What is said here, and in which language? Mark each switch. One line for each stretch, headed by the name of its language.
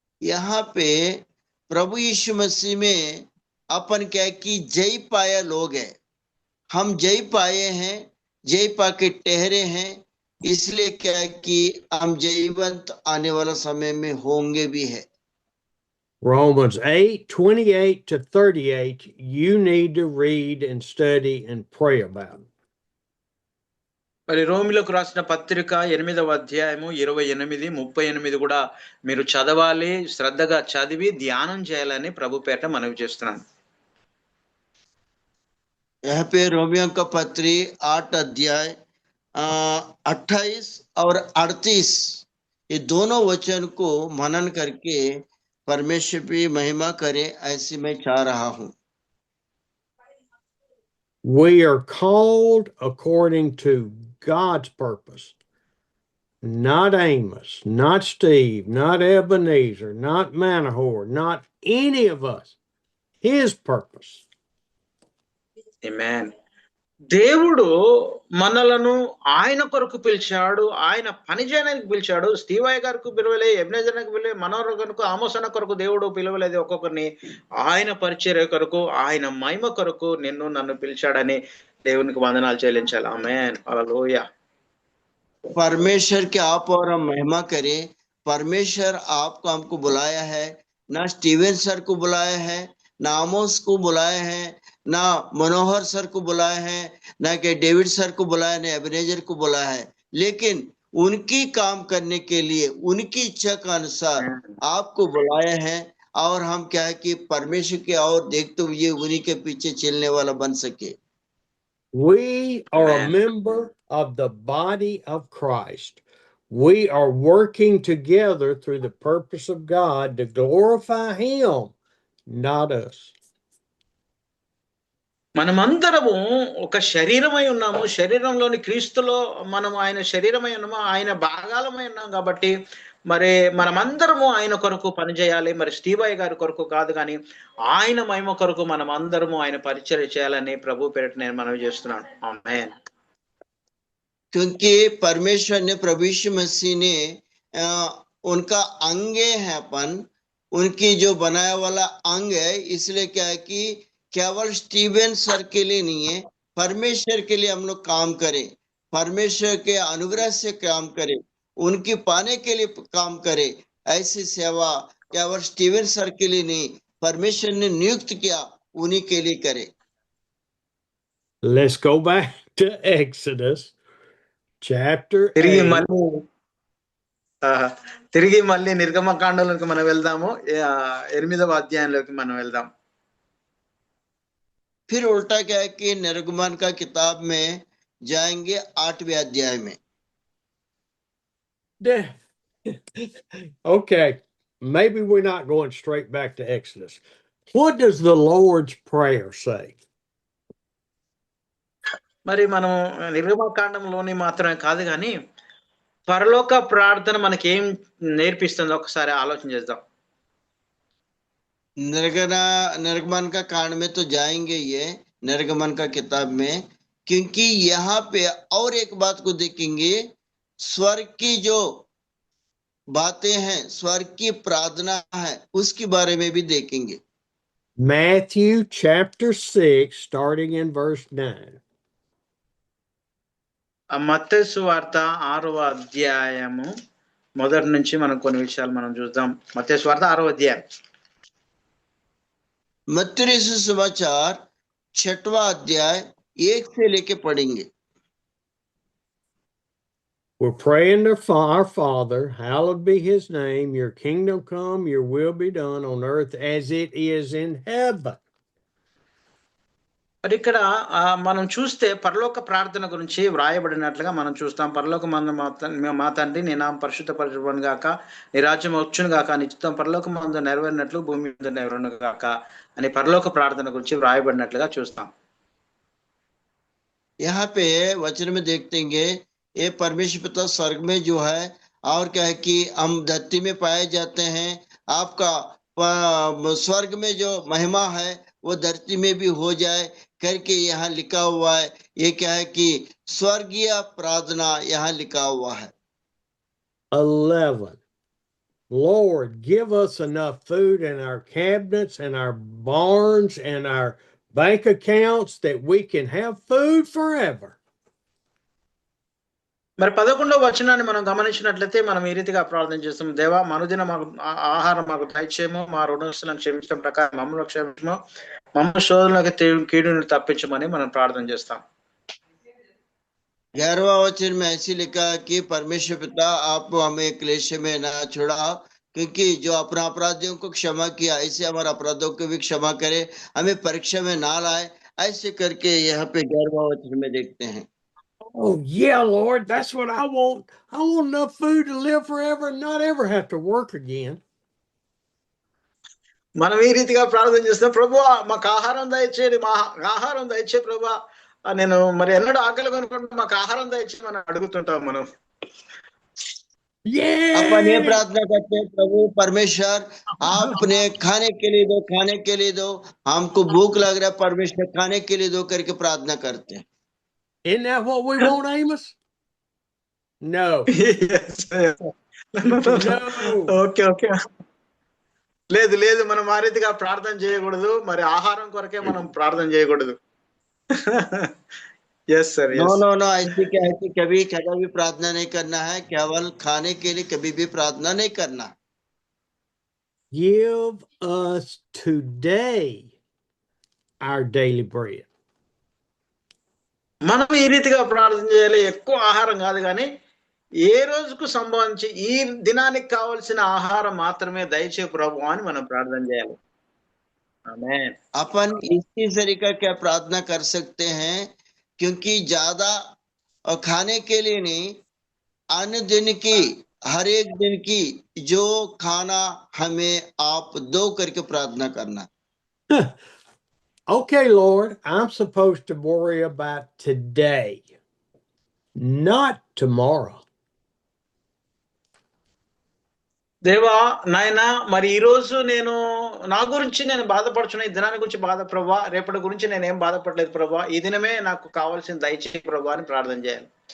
Hindi: यहाँ पे प्रभु यीशु मसीह में अपन क्या कि जय पाया लोग हैं, हम जय पाए हैं, जय पाके ठहरे हैं, इसलिए क्या कि हम जयवंत आने वाला समय में होंगे भी है.
English: Romans 8:28 to 38, you need to read and study and pray about.
Telugu: మరి రోమిలోకి రాసిన పత్రిక 8వ అధ్యాయము 28, 38 కూడా మీరు చదవాలి, శ్రద్ధగా చదివి ధ్యానం చేయాలని ప్రభు పేట మనవి చేస్తున్నాను.
Hindi: यहाँ पे रोमियो का पत्री 8 अध्याय 28 और 38 ये दोनों वचन को मनन करके परमेश्वर की महिमा करे, ऐसी मैं चाह रहा हूं.
English: We are called according to God's purpose. Not Amos, not Steve, not Ebenezer, not Manahor, not any of us. His purpose.
Telugu: ఆమేన్. దేవుడు మనలను ఆయన కొరకు పిలిచాడు, ఆయన పని చేయడానికి పిలిచాడు. స్టీవయ్య గారికి పిలవలే, ఎబ్నేజర్కి పిలవలే, మనోహర్ కొరకు, ఆమోస్ అన్న కొరకు దేవుడు పిలవలేదు ఒక్కొక్కరిని. ఆయన పరిచర్య కొరకు, ఆయన మహిమ కొరకు నిన్ను నన్ను పిలిచాడని దేవునికి వందనాలు చెల్లించాలి. ఆమేన్. హల్లెలూయా.
Hindi: परमेश्वर के आप और हम महिमा करें। परमेश्वर आपको हमको बुलाया है, ना स्टीवन सर को बुलाया है, ना आमोस को बुलाया है, ना मनोहर सर को बुलाया है, ना कि डेविड सर को बुलाया, ना एबनेजर को बुलाया है, लेकिन उनकी काम करने के लिए उनकी इच्छा के अनुसार आपको बुलाया है। और हम क्या है कि परमेश्वर के और देखते हुए उन्हीं के पीछे चलने वाला बन सके।
English: We are a Amen. member of the body of Christ. We are working together through the purpose of God to glorify Him, not us.
Telugu: మనమందరము ఒక శరీరమై ఉన్నాము. శరీరంలోని క్రీస్తులో మనం ఆయన శరీరమై ఉన్నాము, ఆయన భాగాలమై ఉన్నాం కాబట్టి మరి మనమందరము ఆయన కొరకు పనిచేయాలి. మరి స్టీవయ్య గారి కొరకు కాదు, కానీ ఆయన మహిమ కొరకు మనం అందరము ఆయన పరిచర్య చేయాలని ప్రభు పేరిట నేను మనవి చేస్తున్నాను. ఆమేన్.
Hindi: क्योंकि परमेश्वर ने प्रभु यीशु मसीह ने उनका अंगे है अपन, उनकी जो बनाया वाला अंग है, इसलिए क्या है कि केवल स्टीवन सर के लिए नहीं है, परमेश्वर के लिए हम लोग काम करें, परमेश्वर के अनुग्रह से काम करें, उनकी पाने के लिए काम करें। ऐसी सेवा केवल स्टीवन सर के लिए नहीं, परमेश्वर ने नियुक्त किया उन्हीं के लिए करे।
English: Let's go back to Exodus chapter
Telugu: తిరిగి
English: 8.
Telugu: మళ్ళీ నిర్గమకాండంలోకి మనం వెళ్దాము. 8వ అధ్యాయంలోకి మనం వెళ్దాం.
Hindi: फिर उल्टा क्या है कि निर्गमन का किताब में जाएंगे 8वें अध्याय में।
English: Okay, maybe we're not going straight back to Exodus. What does the Lord's Prayer say?
Telugu: మరి మనం నిర్గమకాండంలోని మాత్రమే కాదు, కానీ పరలోక ప్రార్థన మనకి ఏం నేర్పిస్తుందో ఒకసారి ఆలోచన చేద్దాం.
Hindi: निर्गमन का कांड में तो जाएंगे ये, निर्गमन का किताब में, क्योंकि यहाँ पे और एक बात को देखेंगे, स्वर्ग की जो बातें हैं, स्वर्ग की प्रार्थना है, उसके बारे में भी देखेंगे।
English: Matthew chapter 6, starting in verse 9.
Telugu: మత్తయి సువార్త 6వ అధ్యాయము మొదటి నుంచి మనం కొన్ని విషయాలు మనం చూద్దాం. మత్తయి సువార్త 6వ అధ్యాయం.
Hindi: मत्ती सुसमाचार 6वां अध्याय 1 से लेके पढ़ेंगे।
English: We're praying to our Father, hallowed be His name, your kingdom come, your will be done on earth as it is in heaven.
Telugu: మరి ఇక్కడ మనం చూస్తే పరలోక ప్రార్థన గురించి వ్రాయబడినట్లుగా మనం చూస్తాం. పరలోక మా తండ్రి నీ నామం పరిశుద్ధపరచబడును గాక, నీ రాజ్యం వచ్చును గాక, నీ చిత్తం పరలోకమందు నెరవేరినట్లు భూమి మీద నెరవేరును గాక అని పరలోక ప్రార్థన గురించి వ్రాయబడినట్లుగా చూస్తాం.
Hindi: यहाँ पे वचन में देखेंगे, ये परमेश्वर पिता स्वर्ग में जो है, और क्या है कि हम धरती में पाए जाते हैं, आपका स्वर्ग में जो महिमा है वो धरती में भी हो जाए करके यहाँ लिखा हुआ है। ये क्या है कि स्वर्गीय प्रार्थना यहाँ लिखा हुआ है।
English: 11. Lord, give us enough food in our cabinets and our barns and our bank accounts that we can have food forever.
Telugu: మరి 11వ వచనాన్ని మనం గమనించినట్లయితే మనం ఈ రీతిగా ప్రార్థన చేస్తాం. దేవా, మనుదిన మాకు ఆహారం మాకు దయచేయము, మా రుణస్తులను క్షమించడం ప్రకారం మమ్మల్ని క్షమించము, మమ్మల్ని శోధనలకు కీడును తప్పించమని మనం ప్రార్థన చేస్తాం.
Hindi: 11वां वचन में ऐसी लिखा कि परमेश्वर पिता आप हमें क्लेश में ना छोड़ाओ, क्योंकि जो अपना अपराधियों को क्षमा किया ऐसे हमारे अपराधों को भी क्षमा करे, हमें परीक्षा में ना लाए, ऐसे करके यहाँ पे 11वां वचन में देखते हैं।
English: Oh yeah, Lord, that's what I want. I want enough food to live forever and not ever have to work again.
Telugu: మనం ఈ రీతిగా ప్రార్థన చేస్తాం. ప్రభువా, మాకు ఆహారం దయచేయండి, మా ఆహారం దయచే ప్రభువా, నేను మరి ఎన్నడూ ఆకలి కొనుక్కుంటే మాకు ఆహారం దయచేయమని అడుగుతుంటాం మనం.
Hindi: अपन ये
English: Yeah.
Hindi: प्रार्थना करते हैं, प्रभु परमेश्वर आपने खाने के लिए दो, हमको भूख लग रहा है परमेश्वर खाने के लिए दो करके प्रार्थना करते हैं।
English: Isn't that what we want, Amos? No. Yes, yes. No. Okay okay.
Telugu: లేదు లేదు, మనం ఆ రీతిగా ప్రార్థన చేయకూడదు, మరి ఆహారం కొరకే మనం ప్రార్థన చేయకూడదు.
English: Yes sir, no yes. No no,
Hindi: ऐसे क्या है कि कभी कभी भी प्रार्थना नहीं करना है, केवल खाने के लिए कभी भी प्रार्थना नहीं करना।
English: Give us today our daily bread.
Telugu: మనం ఈ రీతిగా ప్రార్థన చేయాలి. ఎక్కువ ఆహారం కాదు, కానీ ఏ రోజుకు సంబంధించి ఈ దినానికి కావలసిన ఆహారం మాత్రమే దయచే ప్రభు అని మనం ప్రార్థన చేయాలి. ఆమేన్.
Hindi: अपन इसी तरीका क्या प्रार्थना कर सकते हैं, क्योंकि ज्यादा खाने के लिए नहीं, अन्य दिन की हर एक दिन की जो खाना हमें आप दो करके प्रार्थना करना।
English: Okay, Lord, I'm supposed to worry about today, not tomorrow.
Telugu: దేవా నాయనా, మరి ఈ రోజు నేను నా గురించి నేను బాధపడుచున్నా, ఈ దినాన్ని గురించి బాధ ప్రభా, రేపటి గురించి నేను ఏం బాధపడలేదు ప్రభా, ఈ దినమే నాకు కావాల్సిన దయచేయి ప్రభా అని ప్రార్థన చేయాలి.